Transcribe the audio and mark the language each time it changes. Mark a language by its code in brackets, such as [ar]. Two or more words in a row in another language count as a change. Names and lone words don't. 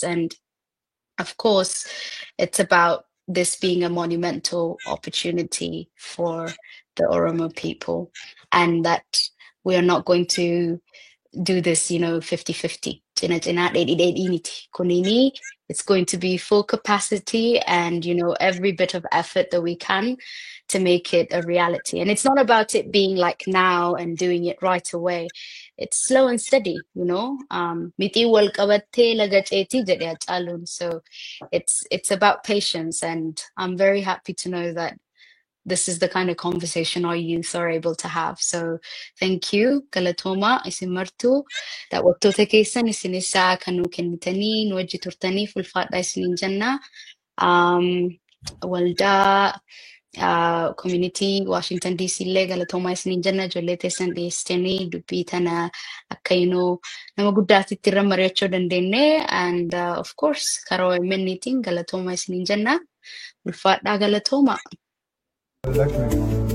[en] And of course, it's about this being a monumental opportunity for the Oromo people, and that we are not going to do this 50-50. It's going to be full capacity and every bit of effort that we can to make it a reality. And it's not about it being like now and doing it right away. It's slow and steady. [om] Miti wal qabattee laga ceetii jedhe Hacaaluun. [en] So it's about patience, and I'm very happy to know that this is the kind of conversation our youth are able to have. So thank you, [om] Galatoma, isin martuu. Daawwattoota keessan isinis kan nuu kennitanii, nu wajji turtanii ulfaadhaa isiniin jenna. Waldaa community Washington DC illee galatoomaa isiniin jenna. Ijoollee teessan dhiyeessitanii dubbii tana akka nama guddaatitti irra mari'achuu dandeenye. [en] And of course, [om] karaa OMN tiin galatoomaa isiniin jenna. Ulfaadhaa galatoomaa.